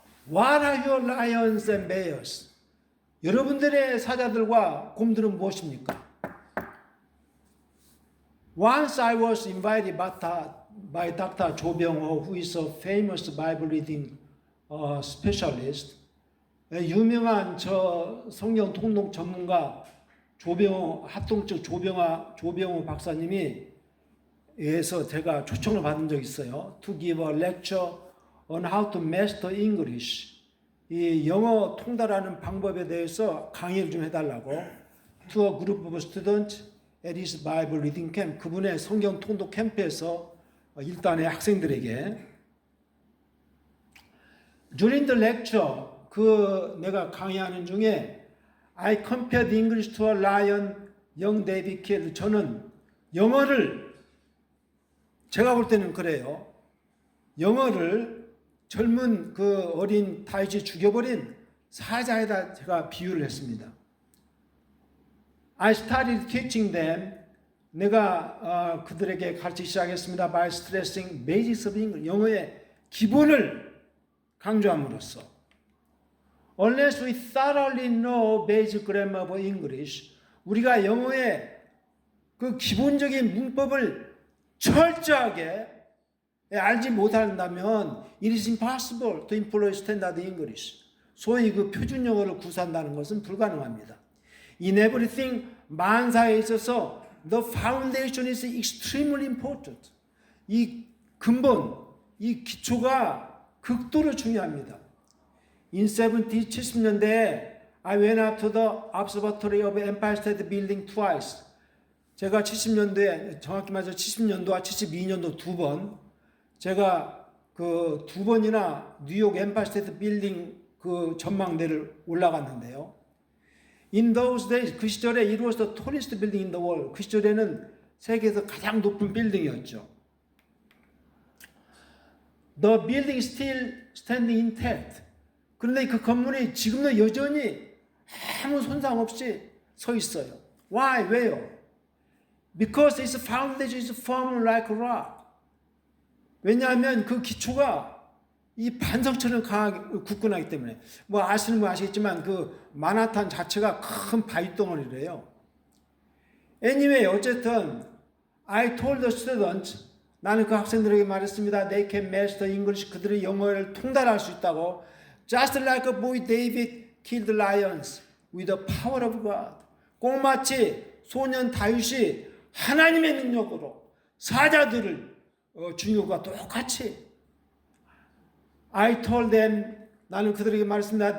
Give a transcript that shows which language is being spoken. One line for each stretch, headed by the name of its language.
English: What are your lions and bears?
Korean: 여러분들의 사자들과 곰들은 무엇입니까?
English: Once I was invited by Dr. 조병호, who is a famous Bible reading specialist.
Korean: 유명한 성경 통독 전문가 조병호 합동측 조병호 박사님이 에서 제가 초청을 받은 적이 있어요.
English: To give a lecture on how to master English.
Korean: 이 영어 통달하는 방법에 대해서 강의를 좀 해달라고.
English: To a group of students at his Bible reading camp.
Korean: 그분의 성경 통독 캠프에서 일단의 학생들에게.
English: During the lecture,
Korean: 내가 강의하는 중에
English: I compared English to a lion, young David killed.
Korean: 저는 영어를 제가 볼 때는 그래요. 영어를 젊은 어린 다윗이 죽여버린 사자에다 제가 비유를 했습니다.
English: I started teaching them.
Korean: 내가 그들에게 가르치기 시작했습니다.
English: By stressing basics of English.
Korean: 영어의 기본을 강조함으로써.
English: Unless we thoroughly know basic grammar of English,
Korean: 우리가 영어의 그 기본적인 문법을 철저하게 알지 못한다면
English: it is impossible to employ standard English.
Korean: 소위 그 표준 영어를 구사한다는 것은 불가능합니다.
English: In everything,
Korean: 만사에 있어서
English: the foundation is extremely important.
Korean: 이 근본, 이 기초가 극도로 중요합니다.
English: In 70년대에 I went up to the observatory of Empire State Building twice.
Korean: 제가 70년도에, 정확히 말해서 70년도와 72년도 두 번, 제가 그 두 번이나 뉴욕 엠파이어 스테이트 빌딩 그 전망대를 올라갔는데요.
English: In those days,
Korean: 그 시절에
English: it was the tallest building in the world.
Korean: 그 시절에는 세계에서 가장 높은 빌딩이었죠.
English: The building is still standing intact.
Korean: 그런데 그 건물이 지금도 여전히 아무 손상 없이 서 있어요.
English: Why?
Korean: 왜요?
English: Because its foundation is firm like rock.
Korean: 왜냐하면 그 기초가 이 반석처럼 강하게 굳건하기 때문에. 뭐 아시는 분 아시겠지만 그 만하탄 자체가 큰 바위 덩어리래요.
English: Anyway,
Korean: 어쨌든
English: I told the students,
Korean: 나는 그 학생들에게 말했습니다.
English: They can master English.
Korean: 그들이 영어를 통달할 수 있다고.
English: Just like a boy David killed lions with the power of God.
Korean: 꼭 마치 소년 다윗이 하나님의 능력으로 사자들을 죽인 것과 똑같이.
English: I told them,
Korean: 나는 그들에게 말했습니다.